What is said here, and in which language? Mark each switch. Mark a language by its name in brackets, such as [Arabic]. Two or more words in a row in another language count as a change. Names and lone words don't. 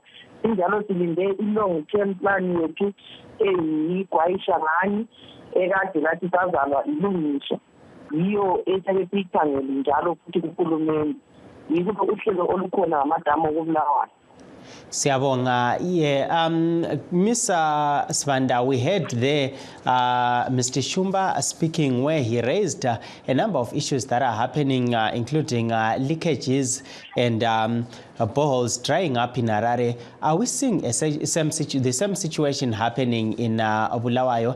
[North Ndebele] Injalo silinde i-long term plan yethu eyigwayisha ngani ekade lathi sazalwa ilungiswa, yiyo esake siyikhangele njalo futhi kuhulumende. Yikho uhlelo olukhona ngamadamu okubulawayo. Siyabonga. [English] Yeah, Ms. Svanda, we heard there Mr. Shumba speaking where he raised a number of issues that are happening, including leakages and boreholes drying up in Harare. Are we seeing the same situation happening in Bulawayo?